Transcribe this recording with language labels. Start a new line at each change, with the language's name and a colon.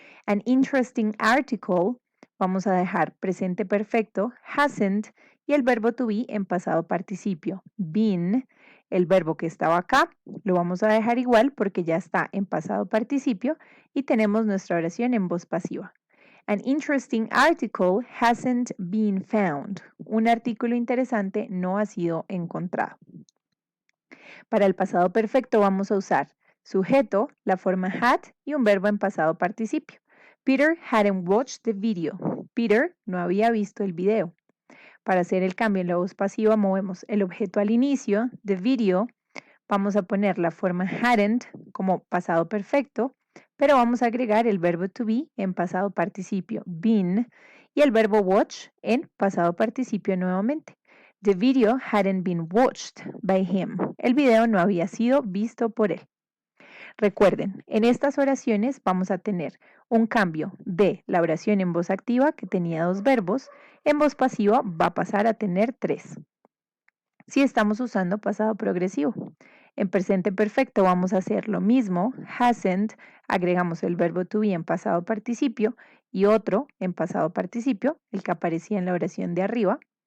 English: An interesting article,
Spanish: vamos a dejar presente perfecto, hasn't, y el verbo to be en pasado participio, been. El verbo que estaba acá lo vamos a dejar igual porque ya está en pasado participio y tenemos nuestra oración en voz pasiva.
English: An interesting article hasn't been found.
Spanish: Un artículo interesante no ha sido encontrado. Para el pasado perfecto vamos a usar sujeto, la forma had y un verbo en pasado participio.
English: Peter hadn't watched the video.
Spanish: Peter no había visto el video. Para hacer el cambio en la voz pasiva movemos el objeto al inicio,
English: the video.
Spanish: Vamos a poner la forma hadn't como pasado perfecto, pero vamos a agregar el verbo to be en pasado participio, been, y el verbo watch en pasado participio nuevamente.
English: The video hadn't been watched by him.
Spanish: El video no había sido visto por él. Recuerden, en estas oraciones vamos a tener un cambio de la oración en voz activa, que tenía 2 verbos, en voz pasiva va a pasar a tener 3. Si estamos usando pasado progresivo. En presente perfecto vamos a hacer lo mismo, hasn't, agregamos el verbo to be en pasado participio y otro en pasado participio, el que aparecía en la oración de arriba.